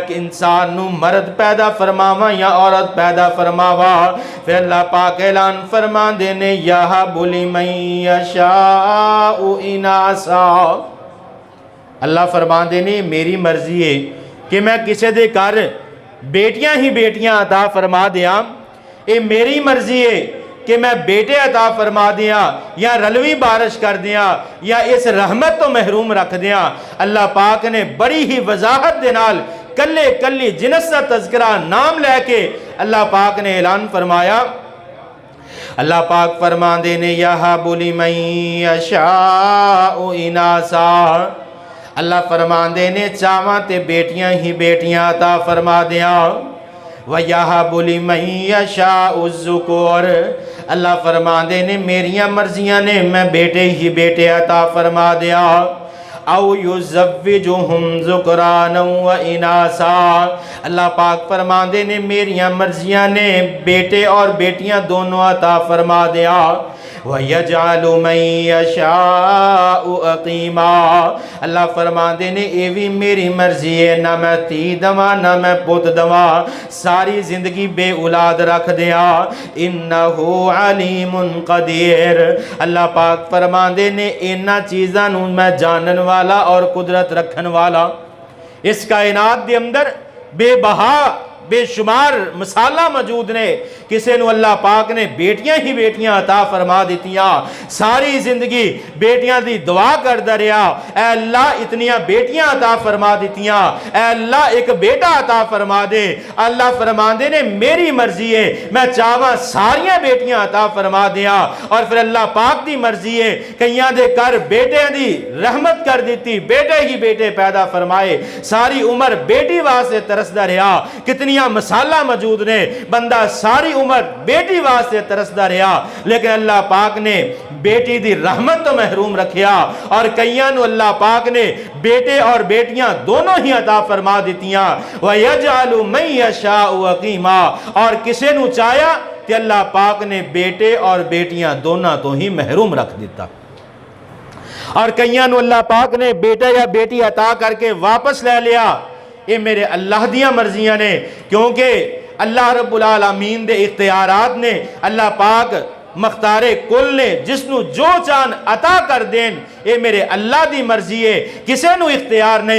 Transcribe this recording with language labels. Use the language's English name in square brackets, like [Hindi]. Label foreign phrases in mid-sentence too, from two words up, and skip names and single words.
[Punjabi] انسان نو مرد پیدا فرماواں یا عورت پیدا فرماوا، پھر اللہ پاک اعلان فرما دینے [Arabic] یہب لمن یشاء اناسا، [Punjabi] اللہ فرما دینے میری مرضی ہے کہ میں کسے دے کر بیٹیاں ہی بیٹیاں عطا فرما دیاں، اے میری مرضی ہے کہ میں بیٹے عطا فرما دیاں یا رلوی بارش کر دیاں یا اس رحمت تو محروم رکھ دیاں۔ اللہ پاک نے بڑی ہی وضاحت دے نال کلے کلی جنس کا تذکرہ نام لے کے اللہ پاک نے اعلان فرمایا، اللہ پاک فرماندے نے [Arabic] یہب لمن یشاء اناسا، [Punjabi] اللہ فرماندے نے چاواں تے بیٹیاں ہی بیٹیاں عطا فرما دیاں، [Arabic] وَيَهَبُ لِمَن يَشَاءُ الذُّكُورَ، [Punjabi] اللہ فرماندے نے میریاں مرضیاں نے میں بیٹے ہی بیٹے عطا فرما دیا، [Arabic] او یزوجہم ذکرانا و اناسا، [Punjabi] اللہ پاک فرماندے نے میریاں مرضیاں نے بیٹے اور بیٹیاں دونوں عطا فرما دیا، [Arabic] وَيَجْعَلُ مَن يَشَاءُ عَقِيمًا، [Punjabi] اللہ فرماندے نے اے بھی میری مرضی ہے، نہ میں تی دواں نہ میں پت دواں، ساری زندگی بے اولاد رکھ دیا، [Arabic] انہو علیم قدیر، [Punjabi] اللہ پاک فرماندے نے انہاں چیزاں نوں میں جانن والا اور قدرت رکھن والا، اس کائنات دے اندر بے بہا بے شمار مثالہ موجود نے، کسے نو اللہ پاک نے بیٹیاں ہی بیٹیاں عطا فرما دیتیاں، ساری زندگی بیٹیاں دی دعا کردا رہیا، اے اللہ اتنیاں بیٹیاں عطا فرما دیتیاں، اے اللہ ایک بیٹا عطا فرما دے۔ اللہ فرماندے نے میری مرضی ہے، میں چاہواں ساریاں بیٹیاں عطا فرما دیاں، اور پھر اللہ پاک دی مرضی ہے کئیاں دے کر بیٹے دی رحمت کر دیتی، بیٹے ہی بیٹے پیدا فرمائے، ساری عمر بیٹی واسطے ترسدا رہیا۔ کتنی مسالہ موجود نے، بندہ ساری عمر بیٹی واسطے ترسدا رہیا، لیکن اللہ پاک نے بیٹی دی رحمت تو محروم رکھیا، اور کئیاں نو اللہ پاک نے بیٹے اور بیٹیاں دونوں ہی عطا فرما دیتیاں۔ [Arabic] وَيَجْعَلُ مَن يَشَاءُ عَقِيمًا، [Punjabi] اور کسے نو چاہیا کہ اللہ پاک نے بیٹے اور بیٹیاں دونوں تو ہی محروم رکھ دیتا، اور کئیاں نو اللہ پاک نے بیٹا یا بیٹی عطا کر کے واپس لے لیا۔ یہ میرے اللہ دیاں مرضیاں نے، کیونکہ اللہ رب العالمین دے اختیارات نے، اللہ پاک مختار کل نے جس نو جو چان عطا کر دین، یہ میرے اللہ دی مرضی ہے، کسے نو اختیار نہیں۔